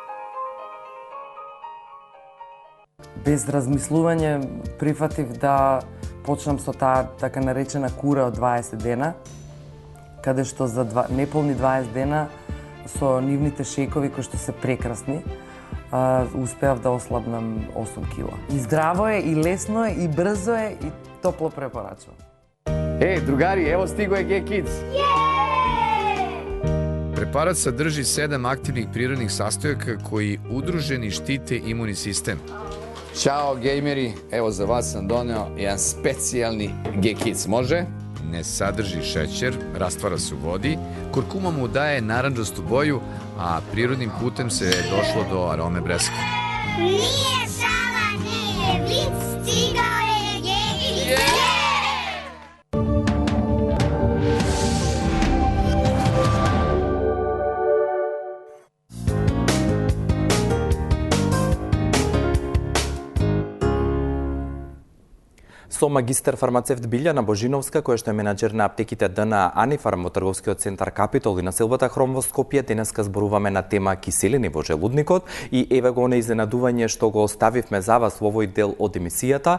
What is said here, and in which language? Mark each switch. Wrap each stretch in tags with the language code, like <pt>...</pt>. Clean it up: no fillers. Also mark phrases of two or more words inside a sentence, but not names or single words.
<mk>Без размислување прифатив да почнам со таа така наречена кура од 20 дена, каде што за неполни 20 дена со нивните шекови кои што се прекрасни, успеав да ослабнам 8 кила. И здраво е, и лесно е, и брзо е, и топло препорачувам.</mk> <sr>Другари, ево стиго е G-Kids. Препарат садржи 7 активnih prirodnih sastojaka koji udruženi štite imunni sistem. Ćao gejmeri, evo za vas sam doneo jedan specijalni G-Kids, može? Ne sadrži šećer, rastvara se u vodi, kurkuma mu daje narandžastu boju, a prirodnim putem se došlo do arome breska. Nije šala, nije vic, stigao je G-Kids.</sr> <mk>Со магистар фармацевт Билјана Божиновска, која што е менаџер на аптеките Д на Анифарм во трговскиот центар Капитол и населбата Хром во Скопје, денеска зборуваме на тема киселини во желудникот и еве го на изненадување што го оставивме за вас во овој дел од емисијата.</mk>